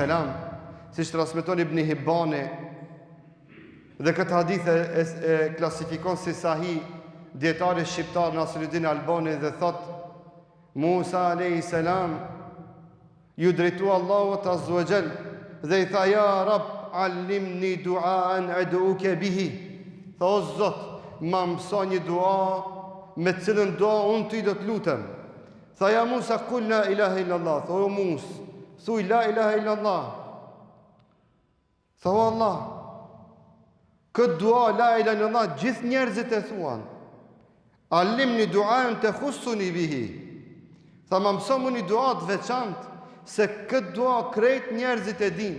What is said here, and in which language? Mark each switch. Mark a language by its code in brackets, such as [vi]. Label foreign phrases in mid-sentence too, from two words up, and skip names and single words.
[sq] si që transmeton Ibn Hibbani, dhe këtë hadith e klasifikon si sahih djetari shqiptar Nasiruddin Albani dhe thot, Musa a.s. ju drejtu Allahut [ar] عز وجل [sq] dhe i tha, [ar] يا رب علمني دعاء أدعوك به. [sq] Tha, o Zot, ma mëso një dua me cilën dua unë ty do të lutem. [ar] Tha, يا موسى قل لا إله إلا الله. [sq] Tha, o Musa, thuj [ar] لا إله إلا الله. [sq] Tha, o Allah, këtë dua [ar] لا إله إلا الله [sq] gjithë njerëzit e thuan. [ar] علمني دعاء تخصني به. [sq] Tha, ma mëso mu një dua të veçantë, se këtë dua krejt njerëzit e din.